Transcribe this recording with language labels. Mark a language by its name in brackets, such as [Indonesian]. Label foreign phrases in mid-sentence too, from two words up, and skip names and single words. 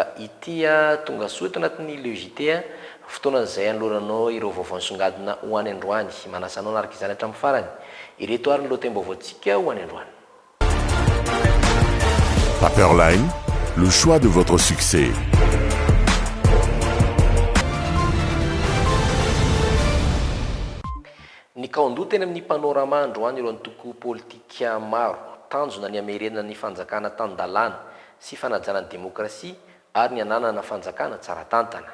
[Malagasy] ity tonga soa eto anatin'ny Le JT fotoanan'izay anoloranao ireo vaovao nisongadina ho any androany manasanao naraka izany hatramin'ny farany ireto ary ny lohatem-baovaontsika ho any androany. [French] Paperline, le choix de votre succès. [Malagasy] Ny kaondoa teny amin'ny panorama androany ireo antoko politika maro tanjona ny amerenana ny fanjakana tan-dalàna sy fanajana ny demokrasia ary ny ananana fanjakana tsara tantana.